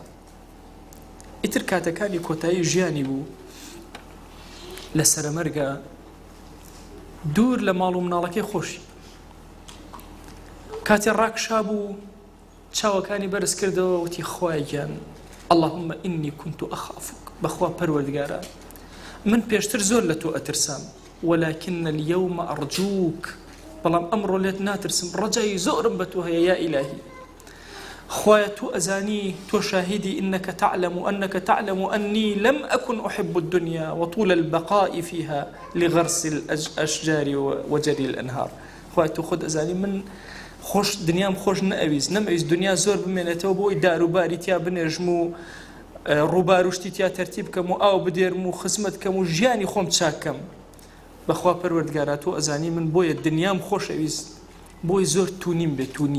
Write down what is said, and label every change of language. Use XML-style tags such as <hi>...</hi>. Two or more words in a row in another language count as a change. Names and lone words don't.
<ckb>ئیتر کاتەکانی کۆتایی ژیانی بوو، لە سەرەمەرگە دوور لە ماڵ و مناڵەکەی خۆشی. کاتی ڕاکشا بوو، چاوەکانی بەرز کردەوە، وتی: خوای گیان،</ckb> <ar>اللهم ئینی كنت أخافك،</ar> <ckb>بەخوا پەروەردگارە، من پێشتر زۆر لە تۆ ئەترسام،</ckb> <ar>ولكن اليوم أرجوك،</ar> <ckb>بەڵام ئەمڕۆ لێت ناترسم، ڕەجای زۆرم بە تۆ هەیە</ckb> <ar>یا ئیلاهی.</ar> <ckb>خوایە تۆ ئەزانی، تۆ شاهدی،</ckb> <ar>إنك تعلم أني لم أكن أحب الدنيا وطول البقاء فيها لغرس الأشجار وجري الأنهار.</ar> <ckb>خوایە تۆ خۆت ئەزانی من خۆش دنیام خۆش نەمەویست دنیا زۆر بمێنێتەوە بۆی داروباری تیا بنێژم و ڕووباروشتی تیا تەرتیب بکەم و ئاو بدێرم و خزمەت کەم و ژیانی خۆم چاکەم. بەخوا پەروەردگارە تۆ ئەزانی من بۆیە دنیام خۆشەویست، بۆی زۆر تونیم بێ تونی.</ckb>